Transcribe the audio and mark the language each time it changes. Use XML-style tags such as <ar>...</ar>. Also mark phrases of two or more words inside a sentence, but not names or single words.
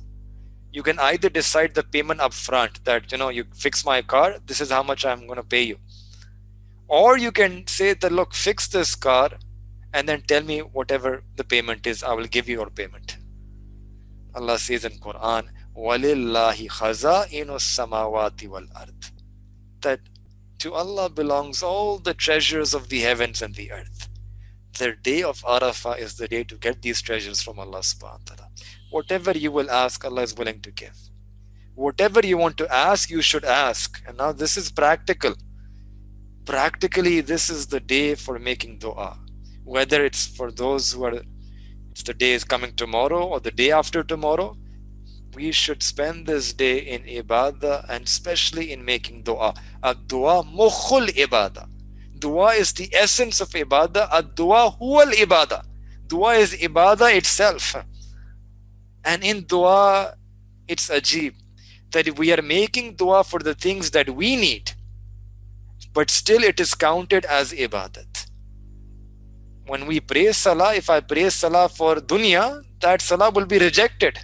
<en>You can either decide the payment up front that, you fix my car, this is how much I'm going to pay you. Or you can say that, look, fix this car and then tell me whatever the payment is, I will give you your payment. Allah says in Quran,</en> <ar>وَلِلَّهِ خَزَائِنُ السَّمَاوَاتِ وَالْأَرْضِ,</ar> <en>that to Allah belongs all the treasures of the heavens and the earth. The day of Arafah is the day to get these treasures from Allah</en> <ar>سبحانه وتعالى.</ar> <en>Whatever you will ask, Allah is willing to give. Whatever you want to ask, you should ask. And now this is practical. Practically, this is the day for making dua. Whether it's for those it's the day is coming tomorrow or the day after tomorrow, we should spend this day in ibadah and especially in making dua.</en> <ar>الدعاء مخ العبادة.</ar> <en>Dua is the essence of ibadah.</en> <ar>الدعاء هو العبادة.</ar> <en>Dua is ibadah itself. And in dua, it's ajib that we are making dua for the things that we need, but still it is counted as ibadat. When we pray salah, if I pray salah for dunya, that salah will be rejected.</en>